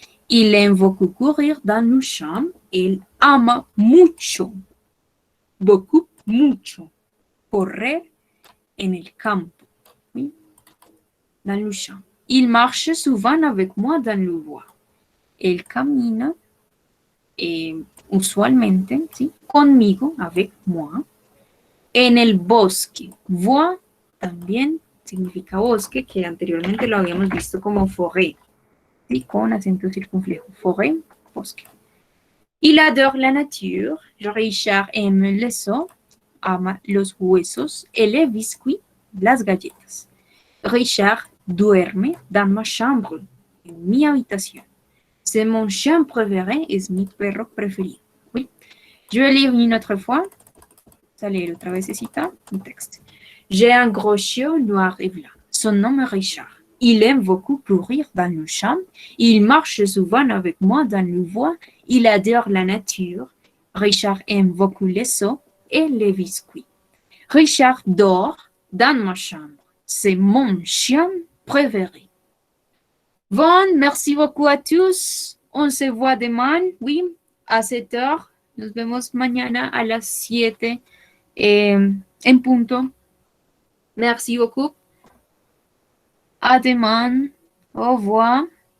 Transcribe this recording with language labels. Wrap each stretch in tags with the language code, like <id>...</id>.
<fr>Il aime beaucoup courir dans le champ.</fr> <es>Él ama mucho. Beaucoup, mucho. Correr en el campo. Oui.</es> <fr>Dans le champ. Il marche souvent avec moi dans le bois.</fr> <es>Él camina usualmente, ¿sí? Conmigo, avec moi. En el bosque. Bois también significa bosque, que anteriormente lo habíamos visto como forêt, ¿sí? Con acento circunflejo.</es> <fr>Forêt, bosque. Il adore la nature. Richard aime les os,</fr> <es>ama los huesos</es> <fr>et les biscuits,</fr> <es>las galletas. Richard duerme</es> <fr>dans ma chambre,</fr> <es>en mi habitación.</es> <fr>C'est mon chien préféré,</fr> <es>es mi perro preferido.</es> <fr>Oui. Je vais lire une autre fois.</fr> <es>Allez, otra vecesita, un texte.</es> <fr>J'ai un gros chien noir et blanc. Son nom est Richard. Il aime beaucoup courir dans nos champs. Il marche souvent avec moi dans nos voies. Il adore la nature. Richard aime beaucoup les os et les biscuits. Richard dort dans ma chambre. C'est mon chien préféré. Bon, merci beaucoup à tous. On se voit demain, oui, à 7 heures.</fr> <es>Nos vemos mañana a las 7 en punto.</es> <fr>Merci beaucoup. À demain. Au revoir.</fr>